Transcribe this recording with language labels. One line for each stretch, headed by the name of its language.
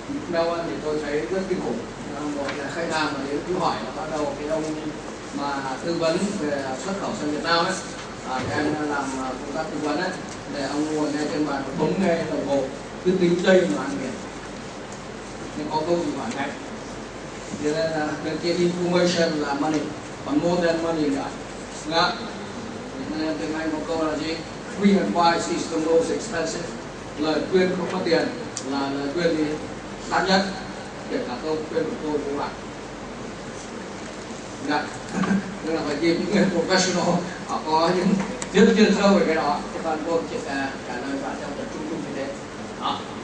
Vietnamese: Đâu thì tôi thấy rất kinh khủng. Một là khách hàng mà đến cứ hỏi là bắt đầu cái ông mà tư vấn về xuất khẩu sang Việt Nam ấy, em làm công tác tư vấn ấy, để ông ngồi ngay trên bàn bấm nghe đồng hồ cứ tính giây mà ăn tiền, nhưng có câu gì hỏi ngay. Cho nên là cái information là money, còn
English: more than money
Vietnamese: nữa. Ngã. Nên tiếng Anh có câu là gì?
English: Free advice is the most expensive.
Vietnamese: Lời khuyên không có tiền là lời khuyên gì đắt nhất, kể cả câu khuyên của tôi với bạn. Ngã. Nên là phải tìm những người professional, họ có những chuyên sâu về cái đó. Chứ còn tôi chỉ trả lời bạn trong tập trung như thế. Đó.